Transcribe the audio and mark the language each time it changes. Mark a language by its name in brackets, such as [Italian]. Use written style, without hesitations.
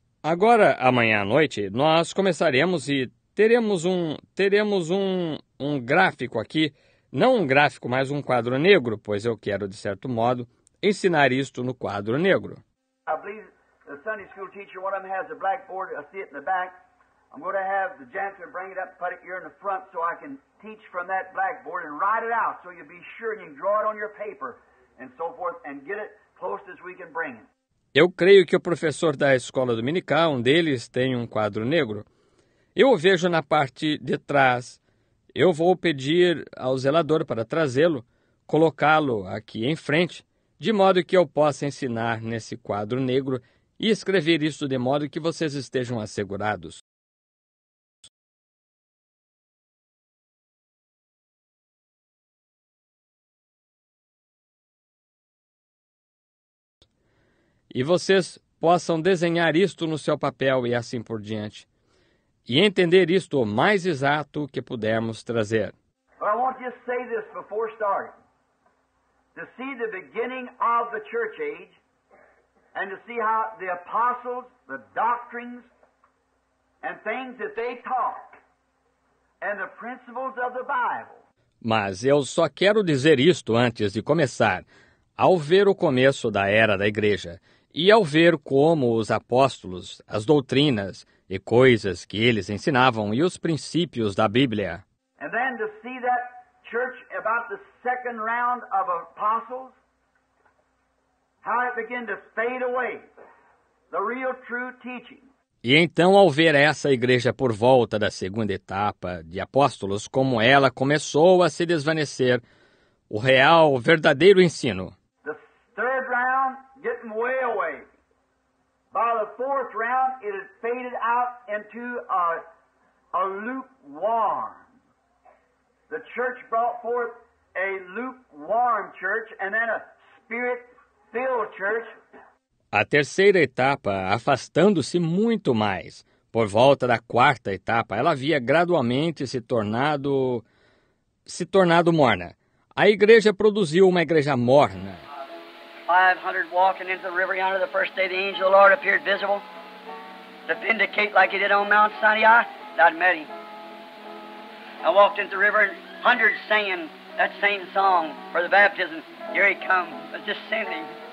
[Portuguese] Agora, amanhã à noite, nós começaremos e teremos um gráfico aqui, não um gráfico, mas um quadro negro, pois eu quero, de certo modo, ensinar isto no quadro negro. [English] I believe the Sunday school teacher, one of them has a blackboard, I see it in the back, I'm going to have the janitor bring it up, put it here in the front so I can teach from that blackboard and write it out so you'll be sure and you can draw it on your paper and so forth and get it close as we can bring it. [Portuguese] Eu creio que o professor da escola dominical, um deles, tem um quadro negro. Eu o vejo na parte de trás. Eu vou pedir ao zelador para trazê-lo, colocá-lo aqui em frente, de modo que eu possa ensinar nesse quadro negro e escrever isso de modo que vocês estejam assegurados. E vocês possam desenhar isto no seu papel e assim por diante. E entender isto o mais exato que pudermos trazer. [English] But I want to just say this before starting. To see the beginning of the church age and to see how the apostles, the doctrines, and things that they taught and the principles of the Bible. [Portuguese] Mas eu só quero dizer isto antes de começar, ao ver o começo da era da igreja e ao ver como os apóstolos, as doutrinas e coisas que eles ensinavam e os princípios da Bíblia. [English] And then to see that church about the second round of apostles, how it began to fade away, the real true teaching. [Portuguese] E então, ao ver essa igreja por volta da segunda etapa de apóstolos, como ela começou a se desvanecer, o real, verdadeiro ensino. [English] The third round getting way away. By the fourth round, it had faded out into a lukewarm. The church brought forth a lukewarm church and then a spirit-filled church. [Portuguese] A terceira etapa, afastando-se muito mais. Por volta da quarta etapa, ela havia gradualmente se tornado morna. A igreja produziu uma igreja morna. [English] 500 walking into the river yonder the first day the angel of the Lord appeared visible to vindicate like he did on Mount Sinai. I'd met him. I walked into the river and hundreds singing that same song for the baptism. Here he comes, descending.